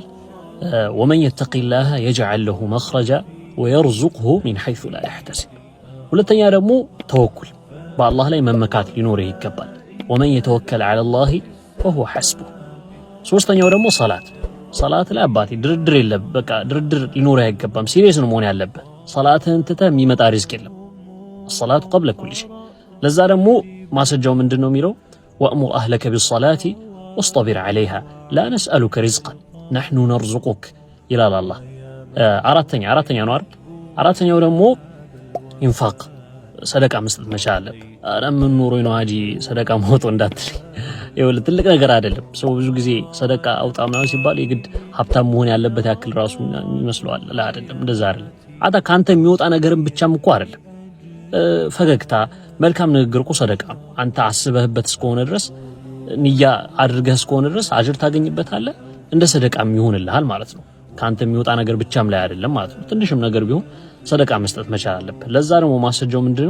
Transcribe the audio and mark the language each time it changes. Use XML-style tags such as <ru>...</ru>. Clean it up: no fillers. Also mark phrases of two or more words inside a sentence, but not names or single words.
<ar>ومن يتق الله يجعل له مخرجا ويرزقه من حيث لا يحتسب።</ar> <am>ሁለተኛ ደግሞ ተወኩል፣ በአላህ ላይ መመካት ሊኖርህ ይገባል።</am> <ar>ومن يتوكل على الله فهو حسبه።</ar> <am>ሶስተኛው ደግሞ ሰላት፣ ሰላት ላይ አባቴ ድርድር የለም። በቃ ድርድር ሊኖር አይገባም። ሲሪየስ ነው መሆን ያለበት። ሰላትህን ትተህ የሚመጣ ሪዝቅ የለም።</am> <ar>الصلاه قبل كل شيء።</ar> <am>ለዛ ደግሞ ማስረጃው ምንድነው የሚለው</am> <ar>وأمر أهلك بالصلاة واصطبر عليها لا نسألك رزقا نحن نرزقك</ar> <am>ይላል አላህ። አራተኛ ነው አይደል? አራተኛው ደግሞ ኢንፋቅ ሰደቃ መስጠት መቻል አለብህ። ኧረ ምን ኖሮኝ ነው ሀጂ ሰደቃ ማውጣት እንዳትል። ይኸውልህ ትልቅ ነገር አይደለም። ሰው ብዙ ጊዜ ሰደቃ አውጣ ምናምን ሲባል የግድ ሀብታም መሆን ያለበት ያክል ራሱ ይመስለዋል። አይደለም፣ እንደዛ አይደለም። አታ ካንተ የሚወጣ ነገርም ብቻም እኮ አይደለም። ፈገግታ፣ መልካም ንግግር እኮ ሰደቃ ነው። አንተ አስበህበት እስከሆነ ድረስ ንያ አድርገህ እስከሆነ ድረስ አጅር ታገኝበታለህ፣ እንደ ሰደቃም ይሆንልሃል ማለት ነው። ካንተ የሚወጣ ነገር ብቻም ላይ አይደለም ማለት ነው። ትንሽም ነገር ቢሆን ሰደቃ መስጠት መቻል አለበት። ለዛ ደግሞ ማስረጃው ምንድነው?</am>